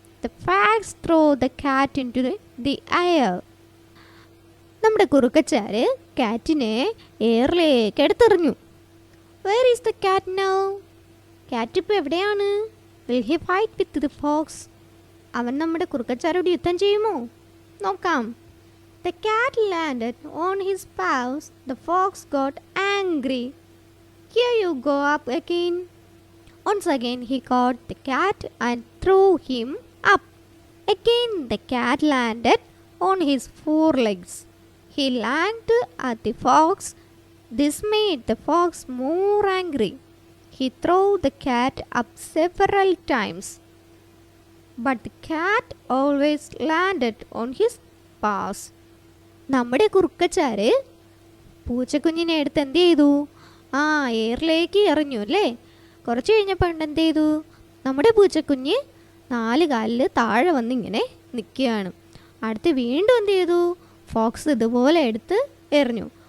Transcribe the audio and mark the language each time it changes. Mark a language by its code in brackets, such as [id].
[en] The fox throw the cat into the air. [ml] നമ്മുടെ കുറുക്കച്ചാര് കാറ്റിനെ എയറിലേക്ക് എടുത്തെറിഞ്ഞു. [en] Where is the cat now? [ml] കാറ്റ് ഇപ്പോൾ എവിടെയാണ്? [en] Will he fight with the fox? [ml] അവൻ നമ്മുടെ കുറുക്കച്ചാരോട് യുദ്ധം ചെയ്യുമോ? നോക്കാം. [en] The cat landed on his paws. The fox got angry. Here you go up again. Once again he caught the cat and threw him up. Again the cat landed on his forelegs. He lagged at the fox. This made the fox more angry. He threw the cat up several times, but the cat always landed on his paws. [ml] നമ്മുടെ കുറുക്കച്ചാര് പൂച്ചക്കുഞ്ഞിനെ എടുത്ത് എന്ത് ചെയ്തു? എയറിലേക്ക് എറിഞ്ഞു അല്ലേ? കുറച്ച് കഴിഞ്ഞപ്പോൾ എന്ത് ചെയ്തു? നമ്മുടെ പൂച്ചക്കുഞ്ഞ് 4 കാലിൽ താഴെ വന്നിങ്ങനെ നിൽക്കുകയാണ്. അടുത്ത് വീണ്ടും എന്ത് ചെയ്തു? ഫോക്സ് ഇതുപോലെ എടുത്ത് എറിഞ്ഞു.